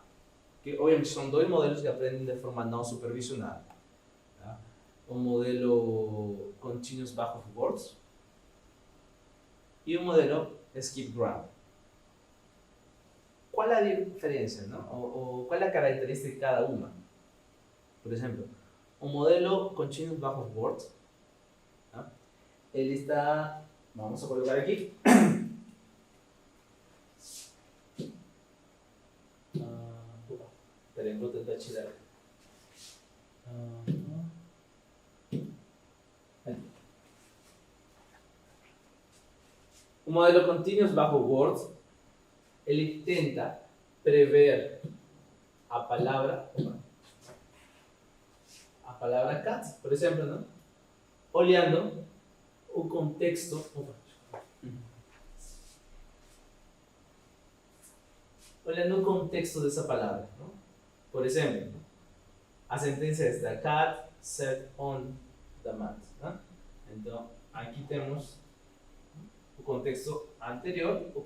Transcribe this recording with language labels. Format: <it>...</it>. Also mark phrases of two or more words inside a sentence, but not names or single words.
<pt>Que obviamente são dois modelos que aprendem de forma não supervisionada. Tá? Um modelo Continuous Backup Words e um modelo Skip Gram. Qual é a diferença, não? Ou qual é a característica de cada uma?</pt> <es>Por ejemplo, un modelo Continuous Backup Words, ¿no? Él está, vamos a colocar aquí, esperen,</es> <pt>vou tentar tirar. Un modelo Continuous Backup Words, él tenta prever a palavra cat, por exemplo, não? Olhando o contexto, olhando o contexto dessa palavra, não? Por exemplo, a sentença é esta:</pt> <en>cat sat on the mat.</en> <pt>Não? Então, aqui temos o contexto anterior.</pt>